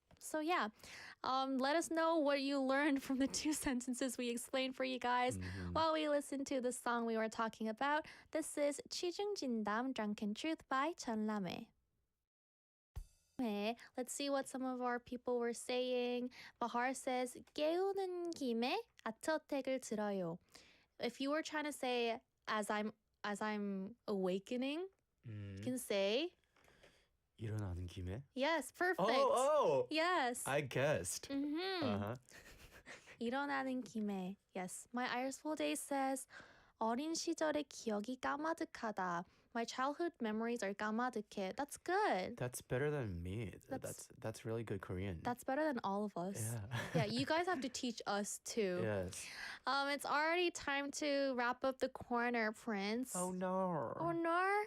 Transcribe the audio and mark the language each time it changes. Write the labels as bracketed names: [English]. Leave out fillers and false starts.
[English] So yeah, let us know what you learned from the two sentences we explained for you guys while we listen to the song we were talking about. This is 취중진담 Drunken Truth by 전람회. Let's see what some of our people were saying. Bahar says, [Korean] 깨우는 김에 아트어택을 들어요. [English] If you were trying to say as I'm awakening, you can say [Korean] 일어나는 김에? [English] yes, perfect. Oh! Yes. I guessed. Uh-huh. [Korean] 일어나는 김에. [English] Yes. My Irishful Day says [Korean] 어린 시절의 기억이 까마득하다. [English] My childhood memories are 까마득해. That's good. That's better than me. That's- That's really good Korean. That's better than all of us. yeah. Yeah, you guys have to teach us too. Yes. It's already time to wrap up the corner, Prince. Oh no. Oh no.